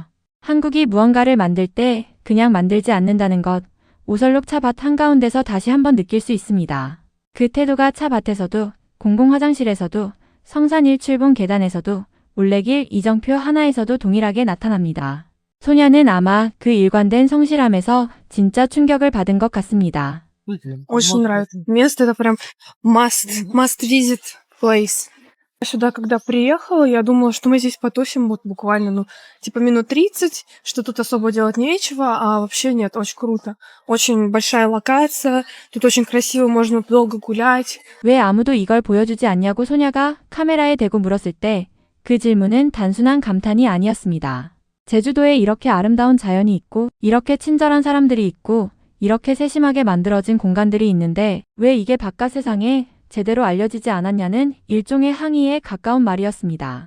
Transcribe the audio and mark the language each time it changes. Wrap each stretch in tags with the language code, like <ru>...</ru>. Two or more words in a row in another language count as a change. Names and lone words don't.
<ko>한국이 무언가를 만들 때 그냥 만들지 않는다는 것, 오설록 차밭 한가운데서 다시 한번 느낄 수 있습니다. 그 태도가 차밭에서도, 공공화장실에서도, 성산일출봉 계단에서도, 올레길 이정표 하나에서도 동일하게 나타납니다. 소냐는 아마 그 일관된 성실함에서 진짜 충격을 받은 것 같습니다.</ko> <ru>Очень нравится. Место это прям</ru> <en>must visit place.</en> <ru>Сюда, когда приехала, я думала, что мы здесь потусим вот буквально, типа минут 30, что тут особо делать нечего, а вообще нет, очень круто. Очень большая локация, тут очень красиво, можно долго гулять.</ru> <ko>왜 아무도 이걸 보여주지 않냐고 소냐가 카메라에 대고 물었을 때 그 질문은 단순한 감탄이 아니었습니다. 제주도에 이렇게 아름다운 자연이 있고 이렇게 친절한 사람들이 있고 이렇게 세심하게 만들어진 공간들이 있는데 왜 이게 바깥 세상에 제대로 알려지지 않았냐는 일종의 항의에 가까운 말이었습니다.</ko>